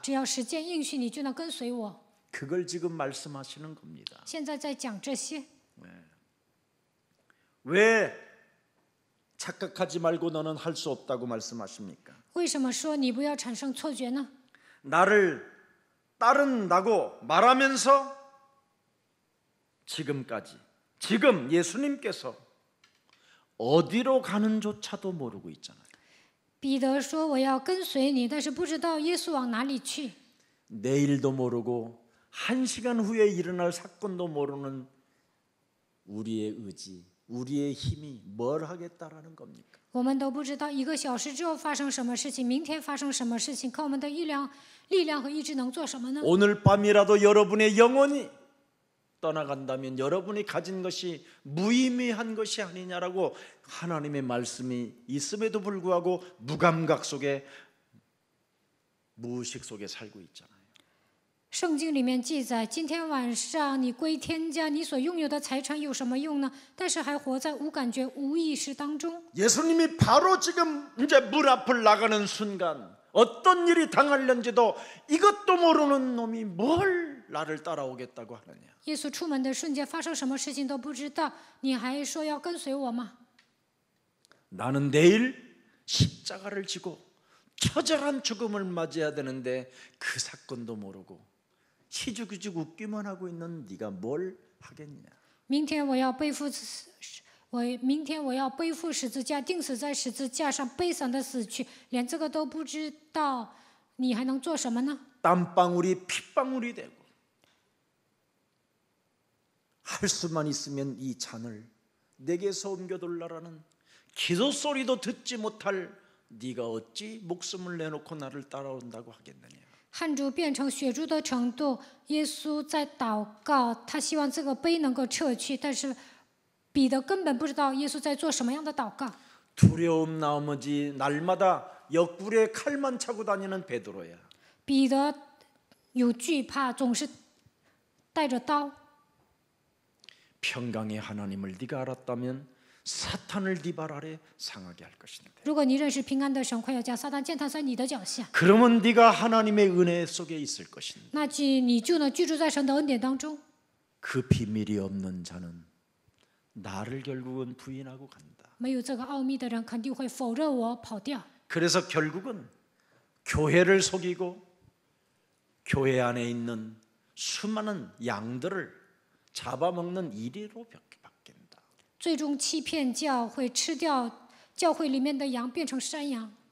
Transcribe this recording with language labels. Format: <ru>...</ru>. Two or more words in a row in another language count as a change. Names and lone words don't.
<zh>只要实践应许，你就能跟随我。</zh> <ko>그걸 지금 말씀하시는 겁니다.</ko> <zh>现在在讲这些，</zh> <ko>왜 착각하지 말고 너는 할 수 없다고 말씀하십니까?</ko> <zh>为什么说你不要产生错觉呢？</zh> <ko>나를 따른다고 말하면서 지금 예수님께서 어디로 가는조차도 모르고 있잖아요.</ko> <zh>彼得说：“我要跟随你，但是不知道耶稣往哪里去。</zh> <ko>내일도 모르고 1시간 후에 일어날 사건도 모르는 우리의 의지, 우리의 힘이 뭘 하겠다라는 겁니까?</ko> <zh>我们都不知道1个小时之后发生什么事情，明天发生什么事情，靠我们的力量和意志能做什么呢？</zh> <ko>오늘 밤이라도 여러분의 영혼이 떠나간다면 여러분이 가진 것이 무의미한 것이 아니냐라고 하나님의 말씀이 있음에도 불구하고 무감각 속에 무의식 속에 살고 있잖아요.</ko> <zh>圣经里面记载，今天晚上你归天家，你所拥有的财产有什么用呢？但是还活在无感觉、无意识当中。</zh> <ko>예수님이 바로 지금 이제 문 앞을 나가는 순간 어떤 일이 당하려는지도 이것도 모르는 놈이 뭘 나를 따라오겠다고 하느냐.</ko> <zh>耶稣出门的瞬间发生什么事情都不知道，你还说要跟随我吗？</zh> <ko>나는 내일 십자가를 지고 처절한 죽음을 맞이해야 되는데 그 사건도 모르고 희죽희죽 웃기만 하고 있는 네가 뭘 하겠냐.</ko> <zh>明天我要背负十字架，钉死在十字架上，悲惨的死去，连这个都不知道，你还能做什么呢？</zh> <ko>땀방울이 핏방울이 되고 할 수만 있으면 이 잔을 내게서 옮겨둘라라는 기도 소리도 듣지 못할 네가 어찌 목숨을 내놓고 나를 따라온다고 하겠느냐.</ko> <zh>汗珠变成血珠的程度，耶稣在祷告，他希望这个杯能够撤去，但是彼得根本不知道耶稣在做什么样的祷告。</zh> <ko>두려움 나머지 날마다 옆구리에 칼만 차고 다니는 베드로야.</ko> <zh>彼得有惧怕，总是带着刀。</zh> <ko>평강의 하나님을 네가 알았다면 사탄을 네 발 아래 상하게 할 것인데.</ko> <zh>如果你认识平安的神，快要将撒旦践踏在你的脚下，</zh> <ko>그러면 네가 하나님의 은혜 속에 있을 것인데.</ko> <zh>那你就能居住在神的恩典当中。</zh> <ko>그 비밀이 없는 자는 나를 결국은 부인하고 간다.</ko> <zh>没有这个奥秘的人，肯定会否认我，跑掉。</zh> <ko>그래서 결국은 교회를 속이고 교회 안에 있는 수많은 양들을 잡아먹는 이리로 바뀐다.</ko> <zh>最终欺骗教会，吃掉教会里面的羊，变成山羊。</zh>